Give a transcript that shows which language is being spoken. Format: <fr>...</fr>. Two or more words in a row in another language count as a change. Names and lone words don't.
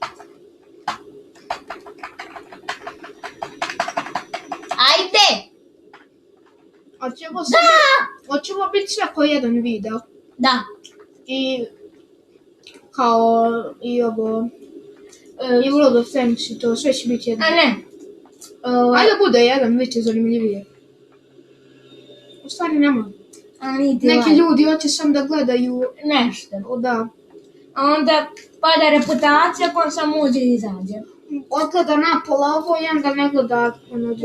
<hr>Ajde! Hoćemo biti sve ko jedan video. Da. I kao i ovo i World of Tanks i to sve će biti jedan. A ne. Ajde bude jedan, bit će zanimljivije. U stvari nema. Neki ljudi hoće sam da gledaju nešto. Da. A onda pada reputacija koja sam uđe i izađe. Odgleda napola ovo i onda ne gleda ono drugo.</hr>